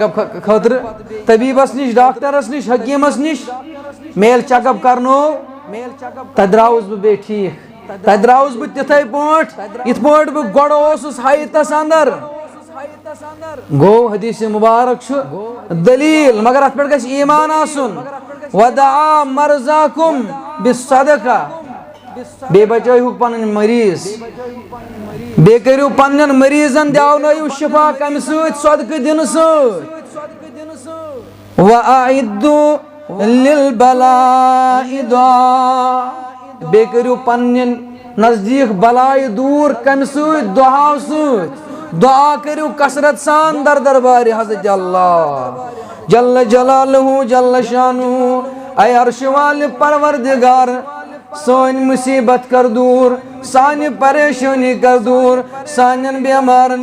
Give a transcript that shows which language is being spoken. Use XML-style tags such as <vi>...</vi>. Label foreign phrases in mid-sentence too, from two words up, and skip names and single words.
<ks>اپ خٲطرٕ طبیٖبس نش ڈاکٹرس نش حکیٖمس نش مےٚ ییٚلہِ</ks> <en>check up</en> <ks>کرنوو تتہِ درٛاوُس بہٕ بیٚیہِ ٹھیٖک تتہِ درٛاوُس بہٕ تِتھے پٲٹھۍ یِتھ پٲٹھۍ بہٕ گۄڈٕ اوسُس حیتس اندر گو حدیث مبارک چھُ دلیل مگر اتھ پٮ۪ٹھ گژھِ ایمان آسُن ودعا</ks> <ar>مرزاکم بالصدقہ</ar> <ks>بے بچٲیہُک پنٕنۍ مریض بے کریو پنن مریضن دیاونٲیِو شفا کمہِ سۭتۍ صدقہٕ دِنہٕ سۭتۍ</ks> <ar>وَأَعِدُّوا لِلْبَلَاءِ دُعاء</ar> <ks>بے کریو پنن نزدیک بلائے دور کمہِ سۭتۍ دعاو سۭتۍ دعا کریو کثرت سان در دربارِ حضرت اللہ جل</ks> <ar>جلالہ جل شانہ</ar> <ks>اے عرش والِ پروردگار سٲنۍ مصیبت کر دور سانہِ پریشانی کر دور سانٮ۪ن بیمارن</ks>